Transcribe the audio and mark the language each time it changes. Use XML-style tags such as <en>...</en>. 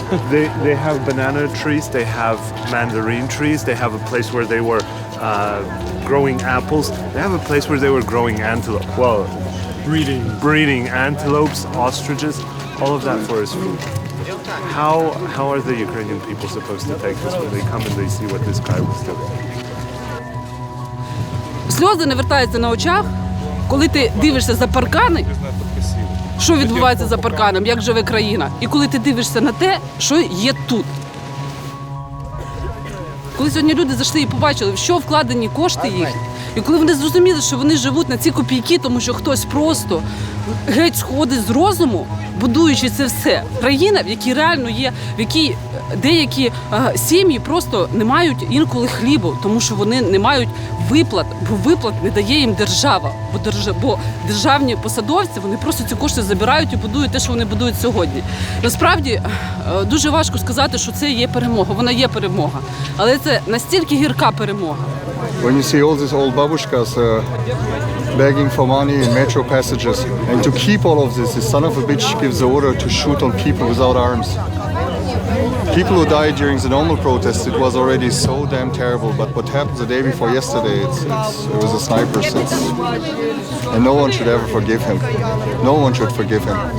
<en>They have banana trees, they have mandarin trees, they have a place where they were growing apples, they have a place where they were growing antelope. Well, breeding antelopes, ostriches, all of that for his food. How are the Ukrainian people supposed to take this when they come and they see what this guy was doing?</en> <uk>Сльози не вертаються на очах, коли ти дивишся за паркани, що відбувається за парканом, як живе країна, і коли ти дивишся на те, що є тут. Коли сьогодні люди зайшли і побачили, в що вкладені кошти їхні, і коли вони зрозуміли, що вони живуть на ці копійки, тому що хтось просто геть сходить з розуму, будуючи це все. Країна, в якій реально є, в якій деякі сім'ї просто не мають інколи хлібу, тому що вони не мають виплат, бо виплат не дає їм держава. Бо державні посадовці, вони просто ці кошти забирають і будують те, що вони будують сьогодні. Насправді, дуже важко сказати, що це є перемога. Вона є перемога. Але це настільки гірка перемога.</uk> <en>When you see all these old babushkas begging for money in metro passages, and to keep all of this, the son of a bitch gives the order to shoot on people without arms. People who died during the normal protests, it was already so damn terrible, but what happened the day before yesterday, it was a sniper, and no one should ever forgive him. No one should forgive him.</en>